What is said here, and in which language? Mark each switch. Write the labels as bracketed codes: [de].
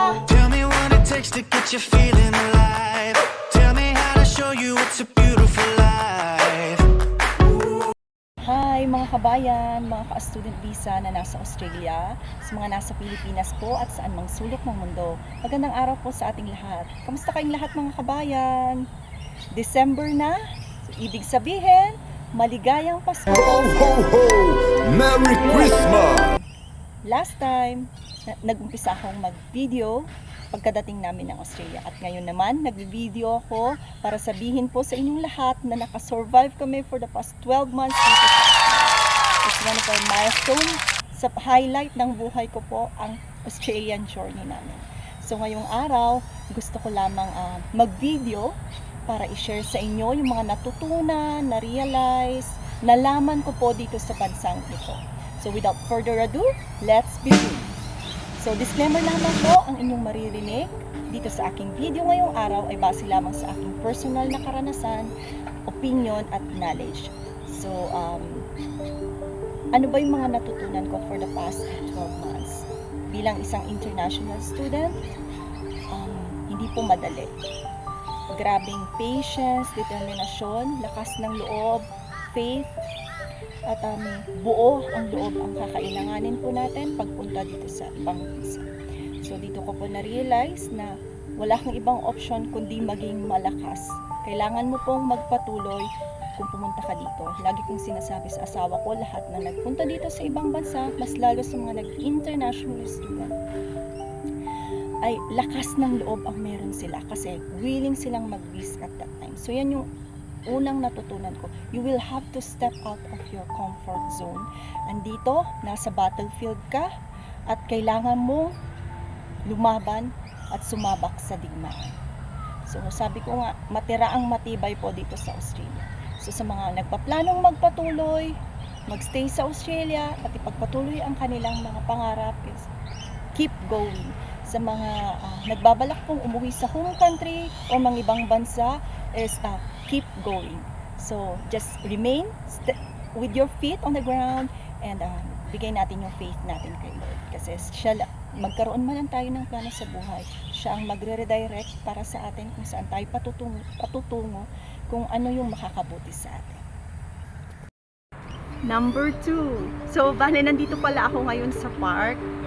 [en] Tell me what it takes to get you feeling alive. Tell me how to show you it's a beautiful life. [tl] Hi mga kabayan, mga ka-student visa na nasa Australia, sa mga nasa Pilipinas po at saan mang sulok ng mundo. Magandang araw po sa ating lahat. Kamusta kayong lahat mga kabayan? December na, so ibig sabihin, maligayang Pasko. [en] Ho, ho, ho! Merry Christmas! [tl] Last time, nag-umpisa akong mag-video pagkadating namin ng Australia. At ngayon naman, nag-video ako para sabihin po sa inyong lahat na nakasurvive kami [en] for the past 12 months [tl] dito sa Australia. [en] It's one of our milestone. [tl] Sa highlight ng buhay ko po ang Australian journey namin. So ngayong araw, gusto ko lamang mag-video para i-share sa inyo yung mga natutunan, na-realize, nalaman ko po dito sa bansang ito. [en] So without further ado, let's begin. [tl] So disclaimer lamang po, ang inyong maririnig dito sa aking video ngayong araw ay base lamang sa aking personal na karanasan, opinion at knowledge. So ano ba yung mga natutunan ko [en] for the past 12 months? [tl] Bilang isang international student, hindi po madali. Grabing patience, determinasyon, lakas ng loob, faith, at buo ang loob ang kakailanganin po natin pagpunta dito sa ibang bansa. So dito ko po na-realize na wala kang ibang option kundi maging malakas. Kailangan mo pong magpatuloy kung pumunta ka dito. Lagi kong sinasabi sa asawa ko, lahat na nagpunta dito sa ibang bansa, mas lalo sa mga nag-international student, ay lakas ng loob ang meron sila kasi willing silang mag-risk [en] at that time. [tl] So yan yung unang natutunan ko. [en] You will have to step out of your comfort zone. [tl] Andito, nasa battlefield ka at kailangan mo lumaban at sumabak sa digmaan. So sabi ko nga, matira ang matibay po dito sa Australia. So sa mga nagpaplanong magpatuloy, magstay sa Australia at ipagpatuloy ang kanilang mga pangarap, is [en] keep going. [tl] Sa mga nagbabalak pong umuwi sa home country o mga ibang bansa, is [en] keep going. So just remain with your feet on the ground and [tl] bigay natin yung faith natin kay Lord. Kasi siya, magkaroon man lang tayo ng plano sa buhay, siya ang magre-redirect para sa atin kung saan tayo patutungo, kung ano yung makakabuti sa atin. Number 2. So bale, nandito pala ako ngayon sa park.